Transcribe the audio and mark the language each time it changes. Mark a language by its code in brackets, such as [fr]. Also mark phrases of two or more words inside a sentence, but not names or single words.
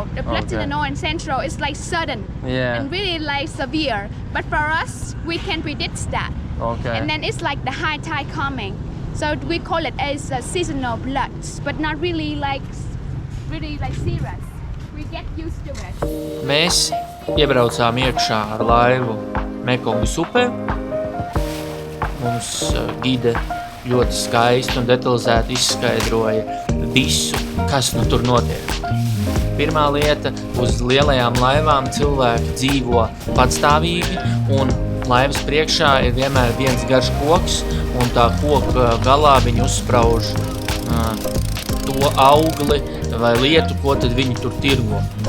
[en] The bloods in the north and central is like sudden and really like severe. But for us, we can predict that. Okay. And then it's like the high tide coming. So we call it as a seasonal bloods, but not really like serious. We get used to it. [lv] Mēs iebraucām iekšā ar laivu Mekongas upē. Mums gide ļoti skaisti un detalizēti izskaidroja visu, kas nu tur notiek. Pirmā lieta, uz lielajām laivām cilvēki dzīvo patstāvīgi un laivas priekšā ir vienmēr viens garš koks un tā koka galā viņi uzsprauž to augli vai lietu, ko tad viņi tur tirgo.